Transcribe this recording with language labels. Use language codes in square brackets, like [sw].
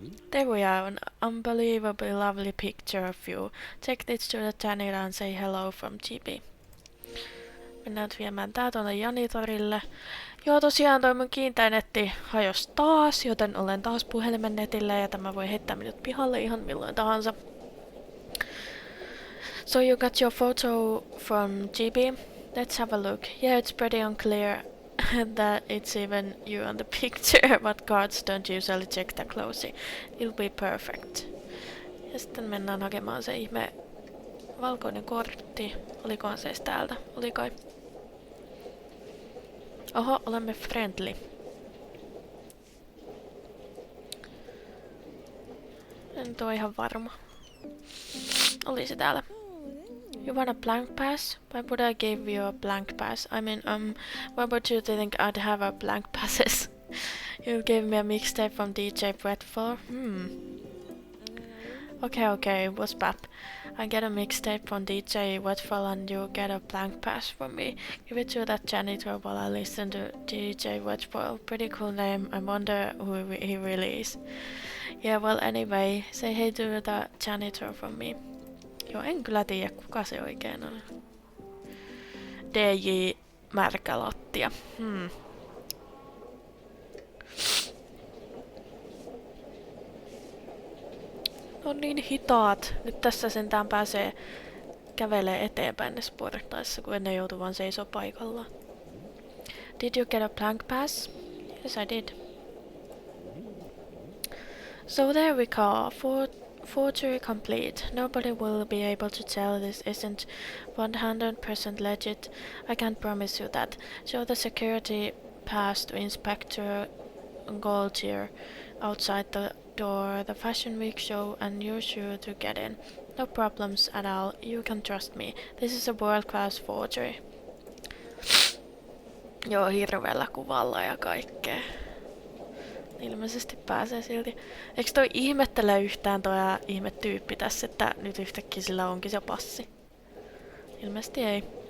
[en] There we are, an unbelievably lovely picture of you. Take this to the janitor and say hello from GB. [fi] Mennään nyt viemään tää tuonne janitorille. Joo, tosiaan toi mun kiinteä netti hajosi taas, joten olen taas puhelimen netillä ja tämä voi heittää minut pihalle ihan milloin tahansa. [en] So you got your photo from GB? Let's have a look. Yeah, it's pretty unclear that it's even you on the picture, but guards don't usually check that closely. It'll be perfect. [fi] Ja sitten mennään hakemaan se ihme valkoinen kortti. Olikohan se edes täältä? Oli kai. Oho, olemme friendly. En ole ihan varma. Oli se täällä. [en] You want a blank pass? Why would I give you a blank pass? I mean, why would you think I'd have a blank passes? You gave me a mixtape from DJ Bradford? Okay, what's bad? I get a mixtape from DJ Wetfall and you get a blank pass from me. Give it to that janitor while I listen to DJ Wetfall. Pretty cool name. I wonder who he really is. Yeah, well anyway, say hey to the janitor from me. [fi] Joo, en kyllä tiedä kuka se oikein on. DJ Märkälattia. On niin hitaat. Nyt tässä sentään pääsee kävelee eteenpäin näissä portaissa, kun ennen joutui vaan seisoo paikallaan. [en] Did you get a blank pass? Yes, I did. So there we go. Forgery complete. Nobody will be able to tell this isn't 100% legit. I can't promise you that. Show the security pass to Inspector Gaultier outside the door, the Fashion Week show, and you're sure to get in. No problems at all. You can trust me. This is a world-class forgery. [fi] Joo, hirveellä kuvalla ja kaikkea. Ilmeisesti pääsee silti. Eikö toi ihmettele yhtään toi ihmetyyppi tässä, että nyt yhtäkkiä sillä onkin se passi? Ilmeisesti ei.